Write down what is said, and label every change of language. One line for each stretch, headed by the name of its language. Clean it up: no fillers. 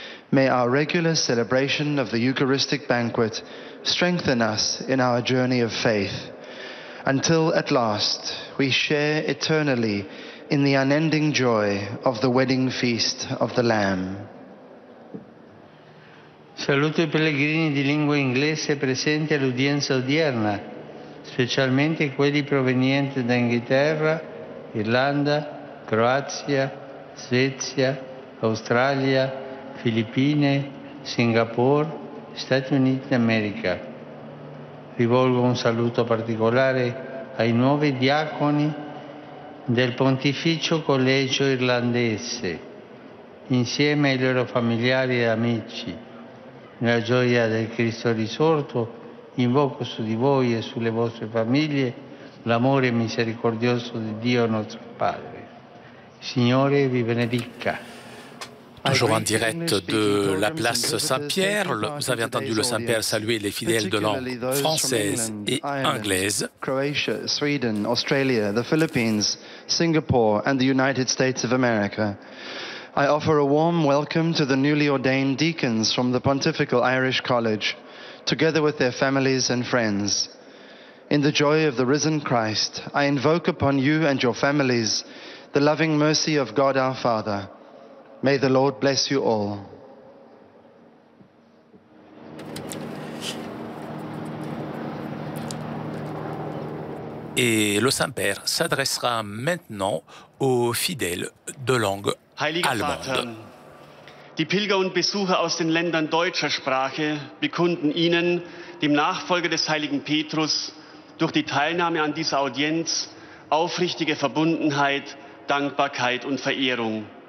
English: May our regular celebration of the Eucharistic banquet strengthen us in our journey of faith, until at last we share eternally in the unending joy of the wedding feast of the Lamb.
Italian: Saluto I pellegrini di lingua inglese presenti all'udienza odierna, specialmente quelli provenienti da Inghilterra, Irlanda, Croazia, Svezia, Australia, Filippine, Singapore, Stati Uniti d'America. Rivolgo un saluto particolare ai nuovi diaconi del Pontificio Collegio Irlandese, insieme ai loro familiari e amici. Nella gioia del Cristo risorto, invoco su di voi e sulle vostre famiglie l'amore misericordioso di Dio nostro Padre. Signore vi benedica.
French: Toujours en direct de la place Saint-Pierre, vous avez entendu le Saint-Père saluer les fidèles de langue française et anglaise.
English: Croatia, Sweden, Australia, the Philippines, Singapore, and the United States of America. I offer a warm welcome to the newly ordained deacons from the Pontifical Irish College, together with their families and friends. In the joy of the risen Christ, I invoke upon you and your families the loving mercy of God our Father. May the Lord bless you all.
French: Et le Saint-Père s'adressera maintenant aux fidèles de langue
German: Heiliger
French: allemande.
German: Vater, die Pilger und Besucher aus den Ländern deutscher Sprache bekunden Ihnen, dem Nachfolger des heiligen Petrus, durch die Teilnahme an dieser Audienz aufrichtige Verbundenheit, Dankbarkeit und Verehrung.